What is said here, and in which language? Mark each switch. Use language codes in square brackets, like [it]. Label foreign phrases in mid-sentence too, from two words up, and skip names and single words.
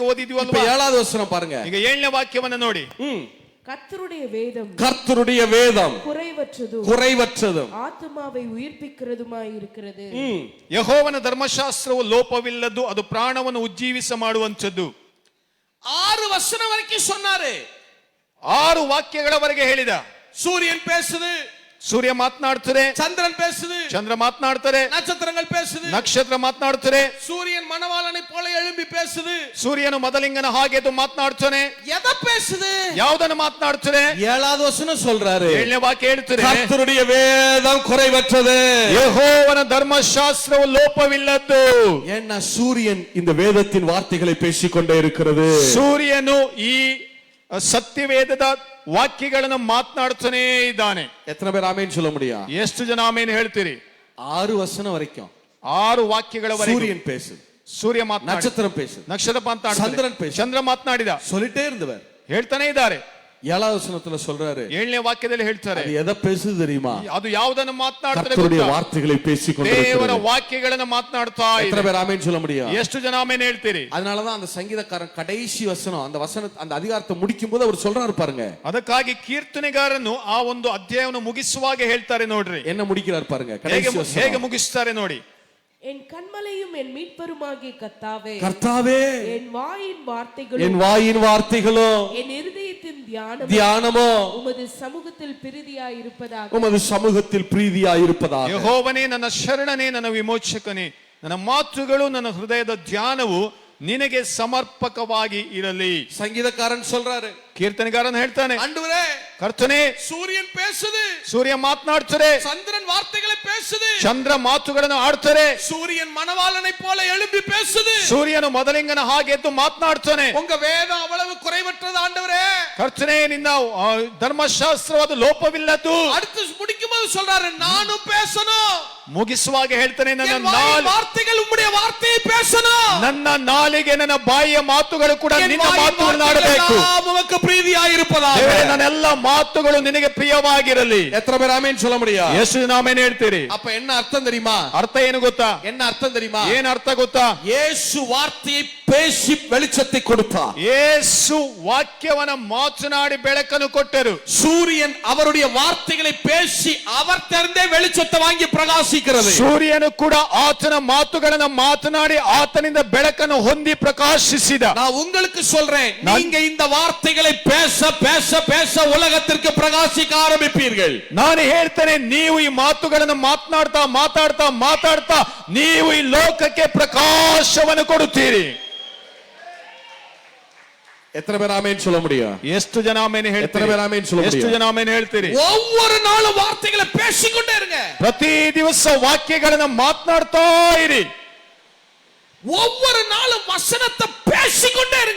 [ta] இப்ப [kn] ಓದಿದ್ವಲ್ವಾ? [ta] 7வது வசனம் பாருங்க. [kn] ಈಗ 7ನೇ ವಾಕ್ಯವನ್ನು ನೋಡಿ. [ta] கர்த்தருடைய வேதம் குறைவற்றதும் ஆத்துமாவை உயிர்ப்பிக்கிறதுமாய் இருக்கிறது. [kn] ಯೆಹೋವನ ಧರ್ಮಶಾಸ್ತ್ರವು ಲೋಪವಿಲ್ಲದ್ದು, ಅದು ಪ್ರಾಣವನ್ನು ಉಜ್ಜೀವಿಸ ಮಾಡುವಂತದ್ದು. [ta] 6 வசனம் வரைக்கும் சொன்னாரு. [kn] 6 ವಾಕ್ಯಗಳವರೆಗೆ ಹೇಳಿದ. [ta] சூரியன் பேசுது, [kn] ಸೂರ್ಯ ಮಾತನಾಡ್ತಾರೆ. [ta] சந்திரன் பேசுது, [kn] ಚಂದ್ರ ಮಾತನಾಡ್ತಾರೆ. [ta] நட்சத்திரங்கள் பேசுது, [kn] ನಕ್ಷತ್ರ ಮಾತನಾಡ್ತಾರೆ. [ta] சூரியன் மணவாளனை போல எழும்பி பேசுது, [kn] ಸೂರ್ಯನು ಮೊದಲಿಂಗನ ಹಾಗೆದು ಮಾತನಾಡ್ತಾನೆ. [ta] எதை பேசுது? [kn] ಯಾವುದನ್ನು ಮಾತನಾಡ್ತಾರೆ? [ta] 7வது வசனம் சொல்றாரு, [kn] 7ನೇ ವಾಕ್ಯ ಹೇಳ್ತಾರೆ, [ta] கர்த்தருடைய வேதம் குறைவற்றது, [kn] ಯೆಹೋವನ ಧರ್ಮಶಾಸ್ತ್ರವು ಲೋಪವಿಲ್ಲದ್ದು. [ta] ஏன்னா சூரியன் இந்த வேதத்தின் வார்த்தைகளை பேசிக்கொண்டே இருக்கிறது. [kn] ಸೂರ್ಯನು ಈ ಸತ್ಯವೇದದ ವಾಕ್ಯಗಳನ್ನು ಮಾತನಾಡ್ತಾನೇ ಇದ್ದಾನೆ. [ta] எத்தனை பேர் ஆமென் சொல்ல முடியும்? [kn] ಎಷ್ಟು ಜನ ಆಮೇನ್ ಹೇಳ್ತೀರಿ? [ta] 6 வசனம் வரைக்கும் [kn] 6 ವಾಕ್ಯಗಳವರೆಗೆ [ta] சூரியன் பேசுது, [kn] ಸೂರ್ಯ ಮಾತನಾಡಿದ, [ta] நட்சத்திரம் பேசுது, [kn] ನಕ್ಷತ್ರ ಮಾತನಾಡಿದ, [ta] ಚಂದ್ರನ್ பேசுது, [kn] ಚಂದ್ರ ಮಾತನಾಡಿದ, [ta] சொல்லிட்டே இருந்தவர். [kn] ಹೇಳ್ತಾನೆ ಇದ್ದಾರೆ. [ta] 7வது வசனத்துல சொல்றாரு, [kn] 7ನೇ ವಾಕ್ಯದಲ್ಲಿ ಹೇಳ್ತಾರೆ, [ta] அது எதை பேசுது தெரியுமா? [kn] ಅದು ಯಾವುದನ್ನು ಮಾತನಾಡ್ತಾರೆ [ta] கர்த்தருடைய [kn] ಗೊತ್ತಾ? [ta] வார்த்தைகளை பேசிக்கொண்டே [kn] ದೇವರ [ta] இருக்கிறது. [kn] ವಾಕ್ಯಗಳನ್ನು ಮಾತನಾಡ್ತಾ [ta] எத்தனை [kn] ಇದೆ. [ta] பேர் ஆமென் சொல்ல முடியும்? [kn] ಎಷ್ಟು ಜನ ಆಮೇನ್ ಹೇಳ್ತೀರಿ? [ta] அதனாலதான் அந்த சங்கீதக்காரன் கடைசி வசனம் அந்த அதிகாரத்தை முடிக்கும் போது அவர் சொல்றாரு பாருங்க. [kn] ಅದಕ್ಕಾಗಿ ಕೀರ್ತನೆಗಾರನು ಆ ಒಂದು ಅಧ್ಯಾಯವನ್ನು ಮುಗಿಸುವಾಗ ಹೇಳ್ತಾರೆ ನೋಡ್ರಿ. [ta] என்ன முடிக்கிறார் பாருங்க, கடைசி [kn] ಹೇಗೆ [ta] வசனம். [kn] ಮುಗಿಸ್ತಾರೆ ನೋಡಿ. [ta] என் கண்மலையும் என் மீட்பருமாகிய கர்த்தாவே, என் வாயின் வார்த்தைகளும் என் இருதயத்தின் தியானமோ உமது சமூகத்தில் பிரீதியாயிருப்பதாக. [kn] ಯೆಹೋವನೇ, ನನ್ನ ಶರಣನೇ, ನನ್ನ ವಿಮೋಚಕನೇ, ನನ್ನ ಮಾತುಗಳು, ನನ್ನ ಹೃದಯದ ಧ್ಯಾನವು ನಿನಗೆ ಸಮರ್ಪಕವಾಗಿ ಇರಲಿ. [ta] சங்கீதக்காரன் சொல்றாரு, [kn] ಕೀರ್ತನೆಗಾರನ್ ಹೇಳ್ತಾನೆ, [ta] ஆண்டவரே, [kn] ಕರ್ತನೇ, [ta] சூரியன் பேசுது, [kn] ಸೂರ್ಯ ಮಾತನಾಡ್ತಾರೆ, [ta] சந்திரன் வார்த்தைகளை பேசுது, [kn] ಚಂದ್ರ ಮಾತುಗಳನ್ನು ಆಡ್ತಾರೆ, [ta] சூரியன் மணவாளனை போல எழும்பி பேசுது, [kn] ಸೂರ್ಯನು ಮೊದಲಿಂಗನ ಹಾಗೆ ಎದ್ದು ಮಾತನಾಡ್ತಾನೆ. [ta] உங்க வேதம் அவ்வளவு குறைவற்றது ஆண்டவரே. [kn] ಕರ್ತನೇ, ನಿನ್ನ ಧರ್ಮಶಾಸ್ತ್ರವಾದ ಲೋಪವಿಲ್ಲದ್ದು. [ta] அடுத்து முடிக்கும் போது சொல்றாரு, நானும் பேசணும். [kn] ಮುಗಿಸುವಾಗ ಹೇಳ್ತಾನೆ, ನನ್ನ [ta] வார்த்தைகள் உம்முடைய வார்த்தையை பேசணும். [kn] ನನ್ನ ನಾಲಿಗೆ, ನನ್ನ ಬಾಯಿಯ ಮಾತುಗಳು ಕೂಡ ನಿನ್ನ ಮಾತುಗಳನ್ನು ಆಡಬೇಕು. [ta] உமக்கு பிரீதியாயிருப்பதாக. [kn] ದೇವರೇ, ನನ್ನ ಎಲ್ಲ ಮಾತುಗಳು ನಿನಗೆ ಪ್ರಿಯವಾಗಿರಲಿ. [ta] எத்தனை பேர் ஆமென் சொல்ல முடியும்? [kn] ಎಷ್ಟು ಜನ ಆಮೆನ್ ಹೇಳ್ತೀರಿ? [ta] அப்ப என்ன அர்த்தம் தெரியுமா? [kn] ಅರ್ಥ ಏನು ಗೊತ್ತಾ? [ta] என்ன அர்த்தம் தெரியுமா? [kn] ಏನ್ ಅರ್ಥ ಗೊತ್ತಾ? [ta] ಯೇಸು வார்த்தையை பேசி வெளிச்சத்தை கொடுத்தார். [kn] ಯೇಸು ವಾಕ್ಯವನ್ನ ಮಾತನಾಡಿ ಬೆಳಕನ್ನು ಕೊಟ್ಟರು. [ta] சூரியன் அவருடைய வார்த்தைகளை பேசி அவர் தெரிந்தே வெளிச்சத்தை வாங்கி பிரகாசிக்கிறது. [kn] ಸೂರ್ಯನು ಕೂಡ ಆತನ ಮಾತುಗಳನ್ನು ಮಾತನಾಡಿ ಆತನಿಂದ ಬೆಳಕನ್ನು ಹೊಂದಿ ಪ್ರಕಾಶಿಸಿದ. [ta] நான் உங்களுக்கு சொல்றேன், நீங்க இந்த வார்த்தைகளை பேச பேச பேச உலகத்திற்கு பிரகாசிக்க ஆரம்பிப்பீர்கள். [kn] ನಾನು ಹೇಳ್ತೇನೆ, ನೀವು ಈ ಮಾತುಗಳನ್ನು ಮಾತನಾಡ್ತಾ ಮಾತಾಡ್ತಾ ಮಾತಾಡ್ತಾ ನೀವು ಈ ಲೋಕಕ್ಕೆ ಪ್ರಕಾಶವನ್ನು ಕೊಡುತ್ತೀರಿ. [ta] எத்தனை பேர் ஆமென் சொல்ல முடியும்? [kn] ಎಷ್ಟು ಜನ ಆಮೆನ್ ಹೇಳ್ತೀರಿ? [ta] எத்தனை பேர் ஆமென் சொல்ல முடியும்? [kn] ಎಷ್ಟು ಜನ ಆಮೆನ್ ಹೇಳ್ತೀರಿ? [ta] ஒவ்வொரு நாளும் வார்த்தைகளை பேசிக்கொண்டே இருங்க. [kn] ಪ್ರತಿ ದಿವಸ ವಾಕ್ಯಗಳನ್ನು ಮಾತನಾಡ್ತಾ ಇರಿ. [ta] ஒவ்வொரு நாளும் வசனத்தை பேசிக்கொண்டே இருங்க.